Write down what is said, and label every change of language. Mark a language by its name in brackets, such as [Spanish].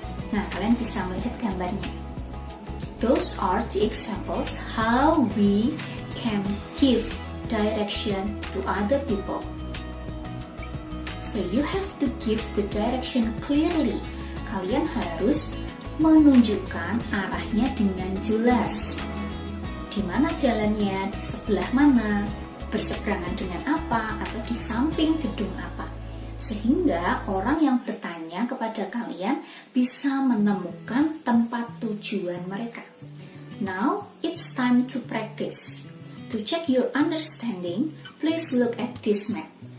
[Indonesian] Nah, kalian bisa melihat gambarnya. [English] Those are the examples how we can give direction to other people. So you have to give the direction clearly. [Indonesian] Kalian harus menunjukkan arahnya dengan jelas. Di mana jalannya, di sebelah mana, berseberangan dengan apa, atau di samping gedung apa. Sehingga orang yang bertanya kepada kalian bisa menemukan tempat tujuan mereka. [English] Now, it's time to practice. To check your understanding, please look at this map.